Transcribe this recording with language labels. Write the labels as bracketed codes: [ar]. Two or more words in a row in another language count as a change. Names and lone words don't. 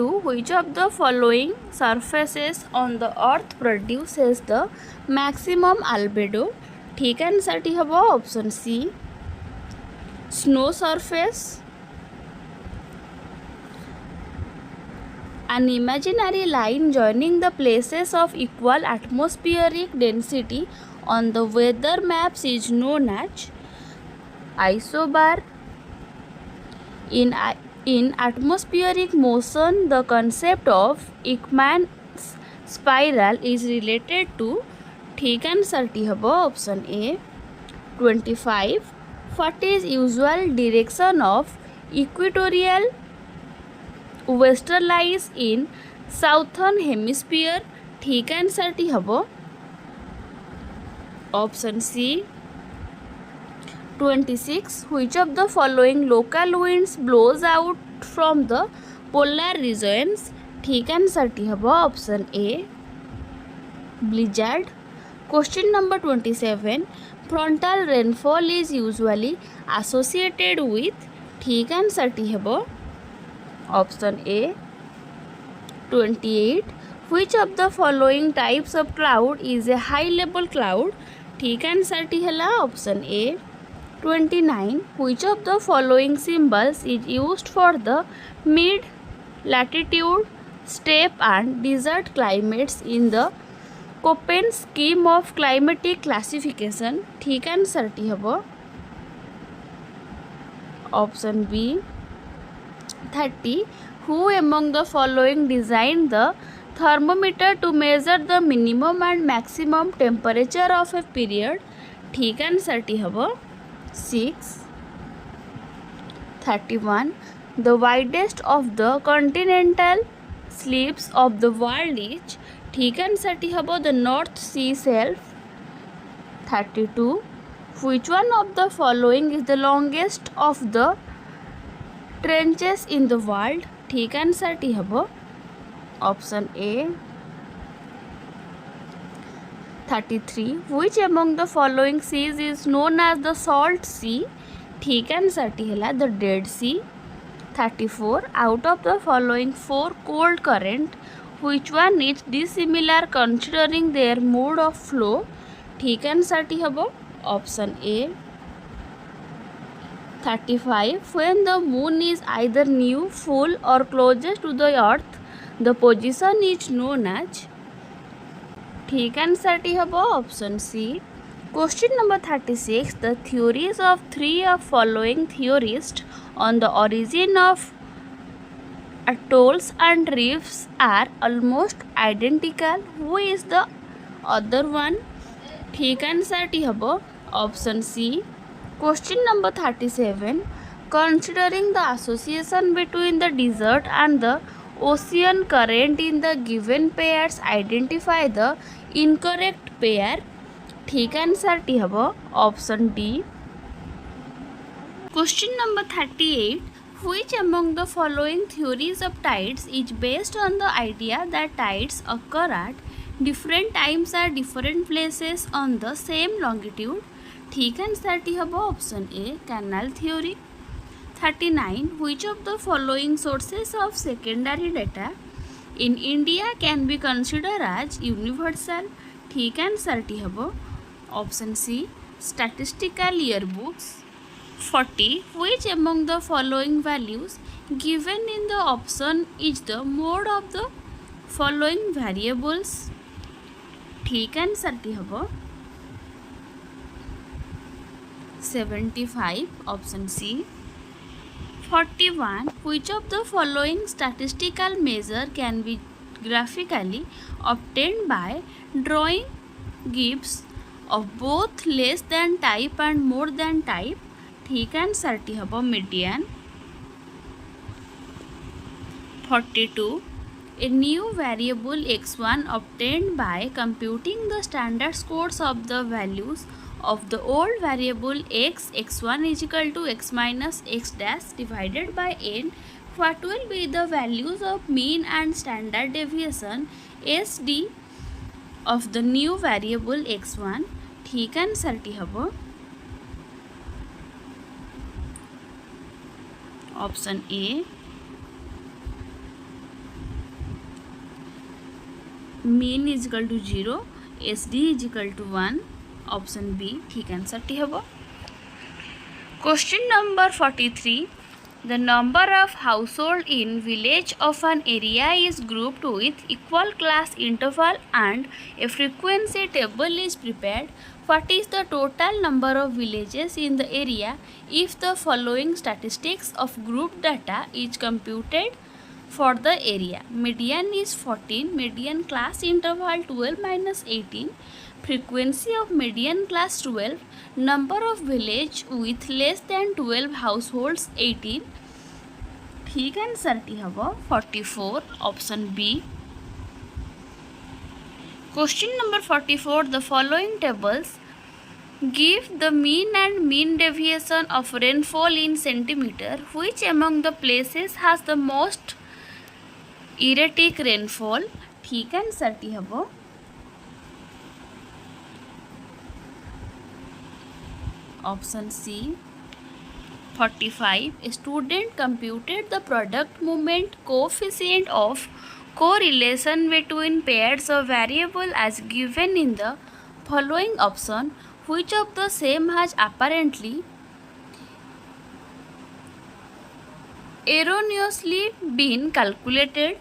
[en] Which of the following surfaces on the earth produces the maximum albedo? [as] ঠিক আনচাৰ টো হ'ব [en] option C. Snow surface. An imaginary line joining the places of equal atmospheric density on the weather maps is known as isobar. In atmospheric motion, the concept of Ekman's spiral is related to. [as] ঠিক আনচাৰ টো হ'ব [en] option A. [as] 25. [en] What is usual direction of equatorial westerlies in southern hemisphere? [as] ঠিক আনচাৰ টো হ'ব [en] option C. [as] 26. [en] Which of the following local winds blows out from the polar regions? [as] ঠিক আনচাৰ টো হ'ব [en] option A. blizzard. Question number 27. Frontal rainfall is usually associated with. [as] ঠিক আনচাৰ টো হ'ব [en] option A. [as] 28. [en] Which of the following types of cloud is a high level cloud? [as] ঠিক আনচাৰ টো হ'ল [en] option A. [as] 29. [en] Which of the following symbols is used for the mid latitude, steppe and desert climates in the Köppen scheme of climatic classification? [as] ঠিক আনচাৰ টো হ'ব [en] option B. [as] 30. [en] Who among the following designed the thermometer to measure the minimum and maximum temperature of a period? [as] ঠিক আনচাৰ টো হ'ব 6. 31. [en] The widest of the continental slips of the world is. [as] ঠিক আনচাৰ টো হ'ব the North Sea Shelf. 32. [en] Which one of the following is the longest of the trenches in the world? [as] ঠিক আনচাৰ টো হ'ব [en] option A. [as] 33. [en] Which among the following seas is known as the salt sea? [as] ঠিক আনচাৰ টো হ'ল the Dead Sea. 34. [en] Out of the following four cold current, which one is dissimilar considering their mode of flow? [as] ঠিক আনচাৰ টো হ'ব [en] option A. [as] 35. [en] When the moon is either new, full or closest to the earth, the position is known as. [as] ঠিক আনচাৰ টো হ'ব [en] option C. Question number 36. The theories of three of following theorists on the origin of atolls and reefs are almost identical. Who is the other one? [as] ঠিক আনচাৰ টো হ'ব [en] option C. Question number 37. Considering the association between the desert and the ocean current in the given pairs, identify the incorrect pair. [as] ঠিক আনচাৰ টো হ'ব [en] option D. Question number 38. Which among the following theories of tides is based on the idea that tides occur at different times at different places on the same longitude? [as] ঠিক আনচাৰ টো হ'ব [en] option A canal theory. [as] 39. [en] Which of the following sources of secondary data in India can be considered as universal? [as] ঠিক আনচাৰ টো হ'ব [en] option C Statistical yearbooks. [as] 40. [en] Which among the following values given in the option is the mode of the following variables? [as] ঠিক আনচাৰ টো হ'ব [en] 75 option C. [as] 41. [en] Which of the following statistical measure can be graphically obtained by drawing gifts of both less than type and more than type? [as] ঠিক আনচাৰ টো হ'ব मीडियन. 42. [en] A new variable x1 obtained by computing the standard scores of the values of the old variable x1 is equal to x minus x dash divided by n. What will be the values of mean and standard deviation SD of the new variable x1? [as] ঠিক আনচাৰ টো হ'ব [en] option A mean is equal to 0 SD is equal to 1 option B [as] ঠিক আনচাৰ টো হ'ব [en] question number 43 The number of household in village of an area is grouped with equal class interval and a frequency table is prepared. What is the total number of villages in the area if the following statistics of group data is computed for the area? Median is 14, median class interval 12 minus 18, frequency of median class 12, number of village with less than 12 households 18. [as] ঠিক আনচাৰ টো হ'ব [en] 44 option B question number 44 the following tables give the mean and mean deviation of rainfall in centimeter. Which among the places has the most erratic rainfall? [as] ঠিক আনচাৰ টো হ'ব [en] option C 45. A student computed the product movement coefficient of correlation between pairs of variable as given in the following option. Which of the same has apparently erroneously been calculated?